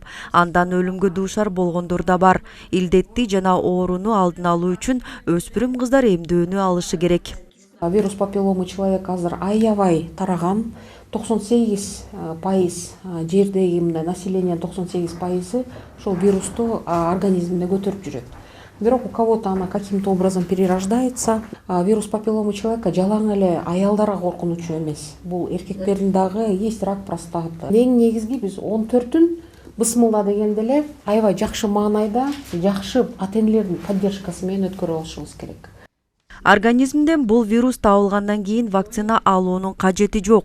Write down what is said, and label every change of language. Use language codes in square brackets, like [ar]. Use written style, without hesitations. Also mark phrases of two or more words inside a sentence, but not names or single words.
[ky] Андан өлүмгө дуушар болгондор да бар. Илдетти жана ооруну алдын алуу үчүн өспүрүм кыздар эмдөөнү алышы керек. [ru] Вирус папилломы человека [ky] азыр аябай тараган. 98% жердеги населениянын 98% ошол вирусту организминде көтөрүп жүрөт. [ru] Бирок у кого-то она каким-то образом перерождается. Вирус папилломы человека [ky] жалаң эле аялдарга коркунучу эмес. Бул эркектердин дагы [ru] есть рак простаты. [ky] Эң негизги биз 14-үн бысмылда дегенде эле аябай жакшы маанайда, жакшы ата-энелердин поддержкасы менен өткөрүп алышыбыз керек. Организмден бул вирус табылгандан кийин вакцина алуунун кажети жок.